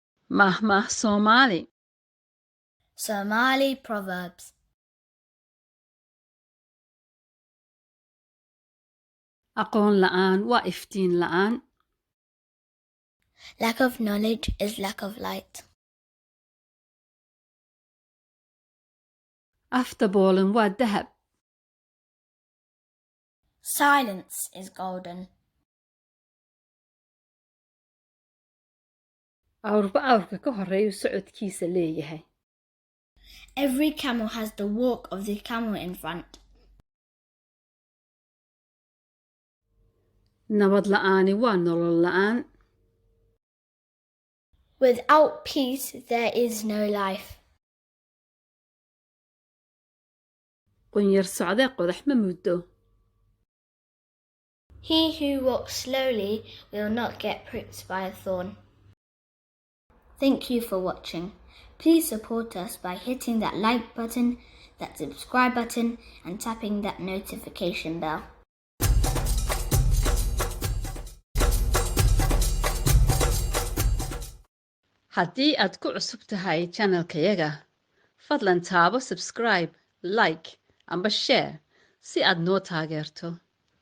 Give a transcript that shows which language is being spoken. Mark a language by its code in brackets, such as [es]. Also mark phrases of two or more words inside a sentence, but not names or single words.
[so] Maahmaah Somali. [en] Somali Proverbs. [so] Aqoon la'aan waa iftiin la'aan. [en] Lack of knowledge is lack of light. [so] Afdaboolan waa dahab. [en] Silence is golden. [so] Awrba awrka ka horeeyu socodkiisa leeyahay. [en] Every camel has the walk of the camel in front. [so] Nabad la'aani waa nolol la'aan. [en] Without peace, there is no life. [so] Qunyar socdee qodax ma muddo. [en] He who walks slowly will not get pricked by a thorn. Thank you for watching. Please support us by hitting that like button, that subscribe button, and tapping that notification bell. [so] Haddii aad ku cusub tahay channelkayaga, fadlan taabo subscribe, like, amba share si aad noo taageerto.